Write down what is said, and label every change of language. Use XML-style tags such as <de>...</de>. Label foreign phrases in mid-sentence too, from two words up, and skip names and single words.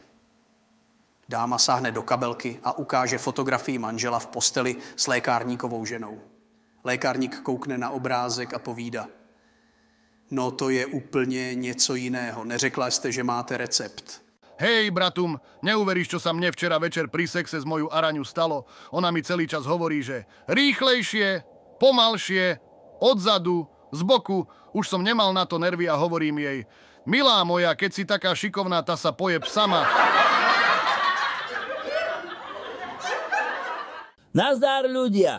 <cs>Dáma sáhne do kabelky a ukáže fotografii manžela v posteli s lékárníkovou ženou. Lékárník koukne na obrázek a povídá: No to je úplně něco jiného. Neřekla jste, že máte recept.</cs> <sk>Hej, bratum, neuveríš, čo sa mne včera večer pri sexe s moju Araňu stalo. Ona mi celý čas hovorí, že rýchlejšie, pomalšie, odzadu, z boku. Už som nemal na to nervy a hovorím jej: Milá moja, keď si taká šikovná, tá sa pojeb sama. Nazdar, ľudia.</sk>